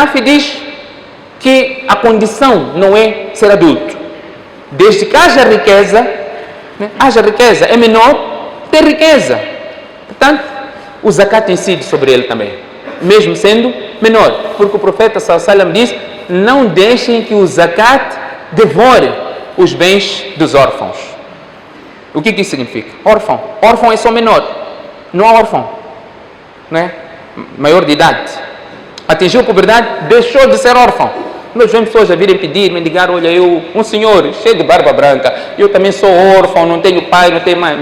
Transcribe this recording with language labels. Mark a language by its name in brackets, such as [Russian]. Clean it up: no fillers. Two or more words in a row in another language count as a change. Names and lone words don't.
[Portuguese] Imam Shafi diz, que a condição não é ser adulto. Desde que haja riqueza, é menor, tem riqueza. Portanto, o zakat incide sobre ele também, mesmo sendo menor. Porque o profeta [Arabic] صلى الله عليه وسلم [Portuguese] diz: não deixem que o zakat devore os bens dos órfãos. O que isso significa? Órfão. Órfão é só menor. Não há órfão, não é? Maior de idade. Atingiu a puberdade, deixou de ser órfão. Nós vemos pessoas a virem pedir, mendigar: olha, um senhor cheio de barba branca, eu também sou órfão, não tenho pai, não tenho mãe.